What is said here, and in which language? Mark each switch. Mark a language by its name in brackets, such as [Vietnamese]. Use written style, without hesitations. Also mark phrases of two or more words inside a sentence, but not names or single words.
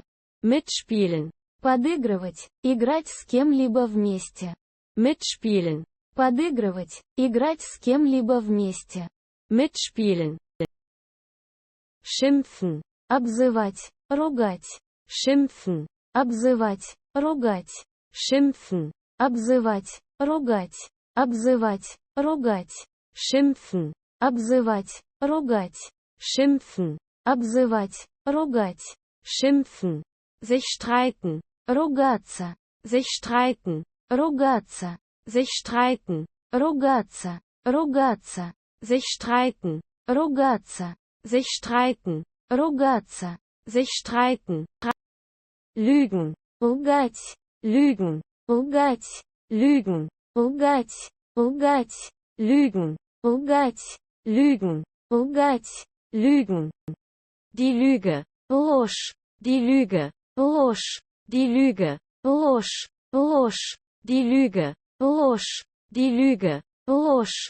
[German] Mitspielen. [Russian] Подыгрывать, играть с кем-либо вместе. [German] Mitspielen. [Russian] Подыгрывать, играть с кем-либо вместе. [German] Mitspielen. Schimpfen. [Russian] Обзывать, ругать. [German] Schimpfen. [Russian] Обзывать, ругать. [German] Schimpfen. [Russian] Обзывать, ругать. Обзывать, ругать. [German] Schimpfen. [Russian] Обзывать, ругать. [German] Schimpfen. [Russian] Обзывать, ругать. [German] Schimpfen. Sich streiten. [Russian] Ругаться. [German] Sich streiten. [Russian] Ругаться. [German] Sich streiten. [Russian] Ругаться. Ругаться. [German] Sich streiten. [Russian] Ругаться. [German] Sich streiten. [Russian] Ругаться. [German] Sich streiten. Lügen. [Russian] Лгать. [German] Lügen. [Russian] Лгать. [German] Lügen. [Russian] Лгать. Лгать. [German] Lügen. [Russian] Лгать. [German] Lügen. [Russian] Лгать. [German] Lügen. Die Lüge. [Russian] Ложь. [German] Die Lüge. [Russian] Ложь. [German] Die Lüge. [Russian] Ложь. Ложь. [German] Die Lüge. [Russian] Ложь. [German] Die Lüge. [Russian] Ложь.